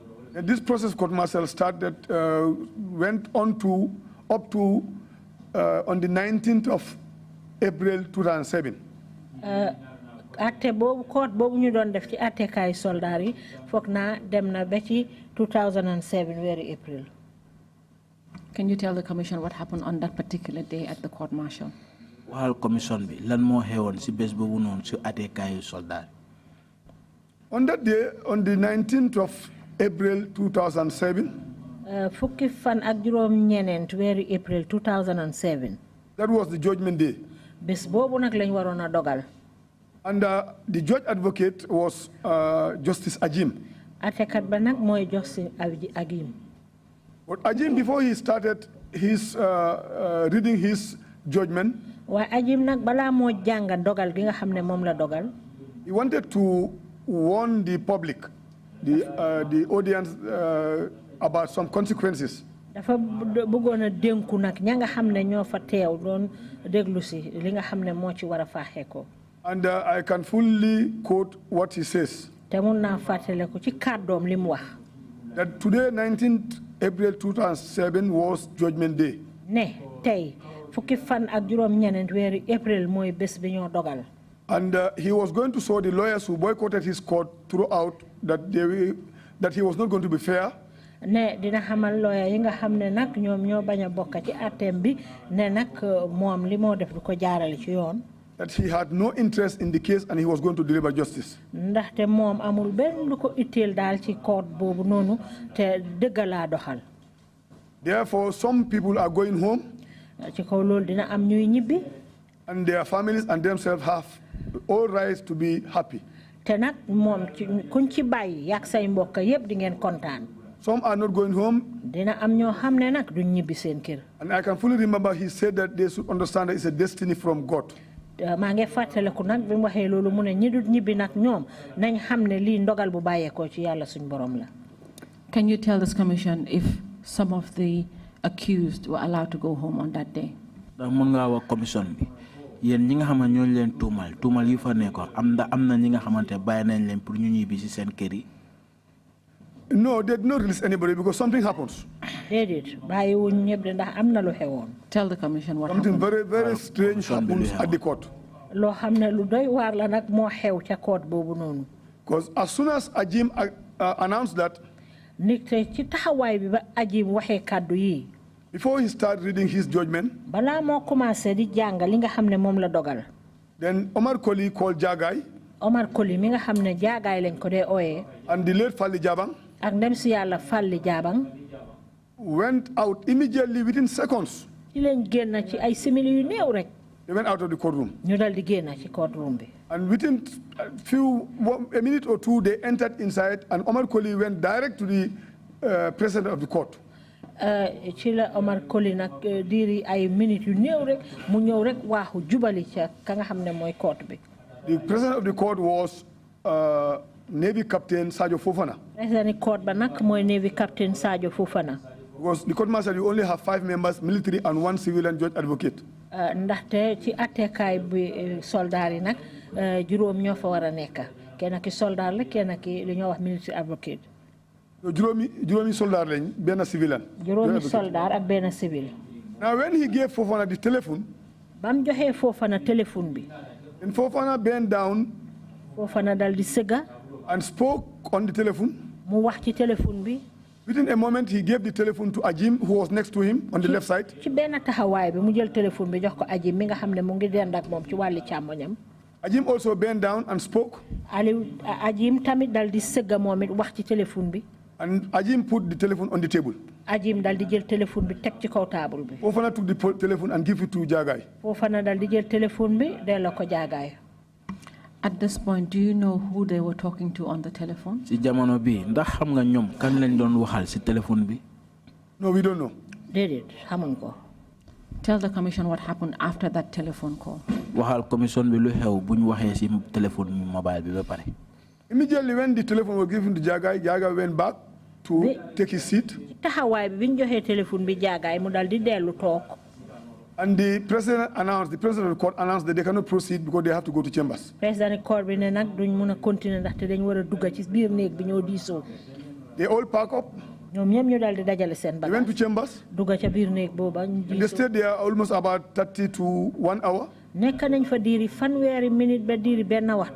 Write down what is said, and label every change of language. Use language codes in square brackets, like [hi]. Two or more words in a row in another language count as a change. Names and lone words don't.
[en] And this process court martial started, went on to up to on the 19th of April 2007. [wo] atte boobu court boobu ñu doon def ci attekaay soldat yi foog naa dem na ba ci 2007 weeri April. [en] Can you tell the commission what happened on that particular day at the court martial? [wo] waxal commission bi lan moo xewoon si bés boobu noonu si attekaay soldat. [en] On that day, on the 19th of April 2007. [wo] fukki fan ak juróom ñeneent weeri April 2007. [en] That was the judgment day. [wo] bés boobu nag lañ waroon a dogal. [en] And the judge advocate was Justice Ajim. [wo] Attekat ba nag mooy Justice Ajim. [en] But Ajim, before he started his reading his judgment, [wo] waaye Ajim nag balaa moo jàng dogal gi nga xam ne moom la dogal. [en] he wanted to warn the public, the audience, about some consequences. [wo] dafa bëggoon a dénku nag ña nga xam ne ñoo fa teew doon déglu si li nga xam ne moo ci war a faaxee ko. [en] And I can fully quote what he says. [wo] te mun naa fàttale ko ci kàddoom li mu wax. [en] That today, 19th April 2007, was Judgment Day. [wo] ne tey fukki fan ak juróom ñeneent weeri April mooy bés bi ñoo dogal. [en] And he was going to show the lawyers who boycotted his court throughout that he was not going to be fair. [wo] ne dina xamal lawyer yi nga xamne nak ñom ñoo baña bokk ci atem bi ne nak mom li mo def du ko jaarale ci yoon. [en] That he had no interest in the case and he was going to deliver justice. [wo] Ndaxte mom amul ben lu ko itteel dal ci court bobu nonu te deug la doxal. [en] Therefore some people are going home. [wo] Ci kaw lool dina am ñuy ñibbi. [en] And their families and themselves have all rights to be happy. [wo] Te nak mom kuñ ci bayyi yak say mbokk yeb di ngeen contane. [en] Some are not going home. [wo] Dina am ñoo xamne nak duñ ñibbi seen kër. [en] And I can fully remember he said that they should understand that it's a destiny from God. [wo] Ma ngi fataleku nak bimu waxe lolu mu ne ñi dut ñibbi nak ñoom nañ xamne li ndogal bu bayé ko ci Yalla suñ borom la. [en] Can you tell this commission if some of the accused were allowed to go home on that day? [wo] Da mën nga wax commission bi yeen ñi nga xamane ñoo leen tuumal yu fa nekk am na ñi nga xamante bàyyi nañ leen pour ñu ñibbi ci seen kër yi. [en] No, they did not release anybody because something happens. [wo] Dedet bayyi wuñ ñepp de ndax amna lu xewon. [en] Tell the commission what Something happened. very strange happens at the court. [wo] Lo xamne lu doy war la nak mo xew ca court bobu nonu. [en] Because as soon as Ajim announced that, [wo] nit ci taxaway bi ba Ajim waxe kaddu yi, [en] before he started reading his judgment, [wo] bala mo commencé di jang li nga xamne mom la dogal. [en] Then Omar Koli called Jagai. [wo] Omar Koli mi nga xamne Jagai lañ ko dé oyé. [en] And the late Fali Jabang. [wo] Ak ndem ci Yalla Fali Jabang. [en] Went out immediately within seconds. [wo] Ci lañ genn ci ay simili yu neew rek. [en] They went out of the courtroom. [wo] Ñu dal di genn ci courtroom bi. [en] And within a minute or two, they entered inside, and Omar Koli went direct to the president of the court. [wo] Ci la Omar Koli nak diri ay minute yu neew rek mu ñew rek waxu jubali ci ka nga xamne moy court bi. [en] The president of the court was Navy Captain Sadio Fofana. President court [wo] ba nak moy Navy Captain Sadio Fofana. [en] Because the court martial, you only have 5 members, military and 1 civilian judge advocate. [wo] Ndaxte ci attekay bi soldat yi nak juroom ñoo fa wara nekk. Kenn ki soldat la kenn ki li ñoo wax [en] military advocate. [wo] Juróomi soldat lañ benn civilian. Juróomi soldat ak benn civil. [en] Now when he gave Fofana the telephone, [wo] bam joxe Fofana telephone bi. [en] And Fofana bent down. [wo] Fofana dal di sëgga. [en] And spoke on the telephone. [wo] Mu wax ci telephone bi. [en] Within a moment, he gave the telephone to Ajim, who was next to him on the left side. [wo] Ci benn taxawaay bi mu jël telephone bi jox ko Ajim mi nga xam ne mu ngi dend ak moom ci wàlli càmmoñam. [en] Ajim also bent down and spoke. [wo] Ajim tamit dal di sëgga moom it wax ci telephone bi. [en] And Ajim put the telephone on the table. [wo] Ajim dal di jël telephone bi teg ci kaw table bi. [en] Fofana took the telephone and gave it to Jagai. [wo] Fofana dal di jël telephone bi delloo ko Jagai. [en] At this point, do you know who they were talking to on the telephone? [wo] Si jamono bi ndax xam nga ñom kan lañ doon waxal si téléphone bi? [en] No, we don't know. [wo] Dedet xamuñ ko. [en] Tell the commission what happened after that telephone call. [wo] Waxal commission bi lu xew buñ waxé si [fr] téléphone mobile [wo] bi ba paré. [en] Immediately when the telephone was given to Jagai, Jagai went back to take his seat. [wo] Taxawaay bi biñ joxé telephone bi Jagai mu dal di dellu tok. [en] And the president of the court announced that they cannot proceed because they have to go to chambers. President court [wo] bi ne nak duñ mëna continuer ndax té dañ wara dugga ci biir neeg bi ñoo diisoo. [en] They all pack up. [wo] Ñoom ñëm ñu dal di dajale seen [en] They went to chambers. [wo] Dugga ca biir neeg booba ñu diisoo. [en] They stayed there almost about 30 to 1 hour. [wo] Nekk nañ fa diiri fanweeri minute ba diiri benn waxtu.